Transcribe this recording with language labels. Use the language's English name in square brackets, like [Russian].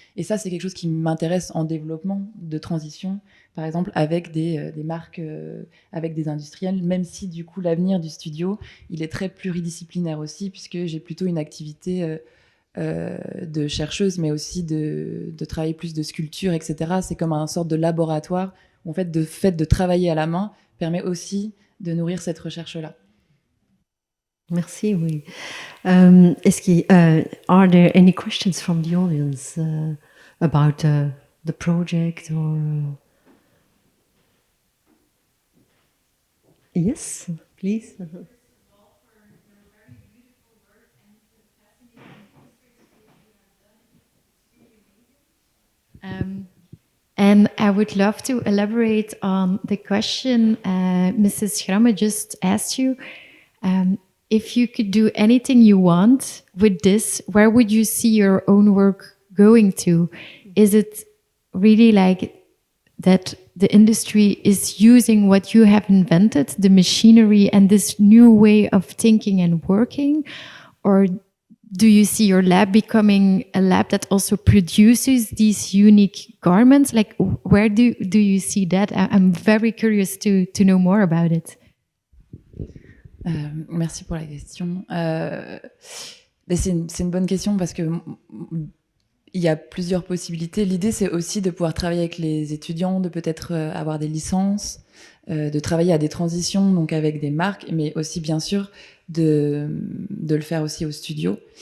[French] Et ça, c'est quelque chose qui m'intéresse en développement de transition, par exemple, avec des marques, avec des industriels, même si, du coup, l'avenir du studio, il est très pluridisciplinaire aussi, puisque j'ai plutôt une activité de chercheuse, mais aussi de travailler plus de sculpture, etc. C'est comme un sorte de laboratoire où, en fait, de travailler à la main permet aussi de nourrir cette recherche-là. Merci, oui. [English] Are there any questions from the audience about the project or... Yes, please. And I would love to elaborate on the question Mrs. Schramme just asked you. If you could do anything you want with this, where would you see your own work going to? Is it really like that the industry is using what you have invented, the machinery and this new way of thinking and working? Or do you see your lab becoming a lab that also produces these unique garments? Like, where do you see that? I'm very curious to know more about it. [French] Merci pour la question. C'est une bonne question parce que il y a plusieurs possibilités. L'idée, c'est aussi de pouvoir travailler avec les étudiants, de peut-être avoir des licences, de travailler à des transitions, donc avec des marques, mais aussi bien sûr de le faire aussi au studio.